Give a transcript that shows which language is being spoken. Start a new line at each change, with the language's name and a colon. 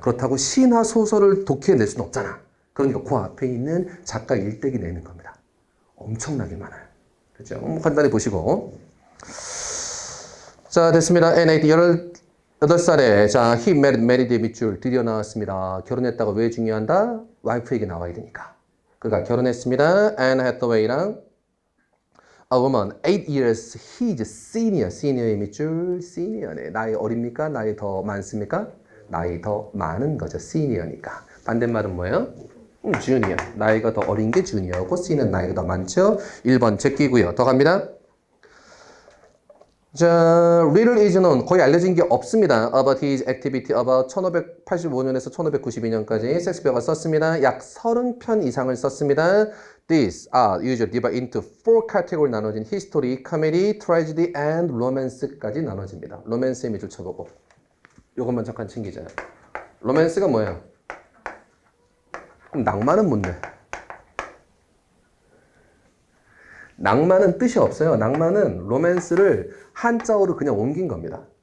Korean: 그렇다고 시나 소설을 독해낼 수는 없잖아. 그러니까 그 앞에 있는 작가 일대기 내는 겁니다. 엄청나게 많아요. 그렇죠? 간단히 보시고. 자, 됐습니다. N8, 18살에, 자,
English: he married
Korean: 밑줄 드디어 나왔습니다. 결혼했다가 왜 중요한다? 와이프에게 나와야 되니까. 그가 결혼했습니다.
English: Anne Hathaway랑 a woman, 8 years, he's senior.
Korean: senior의 밑줄, senior네. 나이 어립니까? 나이 더 많습니까? 나이 더 많은 거죠. senior니까. 반대말은 뭐예요? junior. 나이가 더 어린 게 junior고, senior 나이가 더 많죠. 1번 제끼고요. 더 갑니다.
English: 자, little is known.
Korean: 거의 알려진 게 없습니다.
English: about his activity about
Korean: 1585년에서 1592년까지 셰익스피어가 썼습니다. 약 30편 이상을 썼습니다.
English: These are usually divided into 4 category
Korean: 나눠진
English: history, comedy, tragedy, and romance까지
Korean: 나눠집니다. 로맨스의 밑줄 쳐보고 요것만 잠깐 챙기자. 로맨스가 뭐예요? 그럼 낭만은 뭔데? 낭만은 뜻이 없어요. 낭만은 로맨스를 한자어로 그냥 옮긴 겁니다.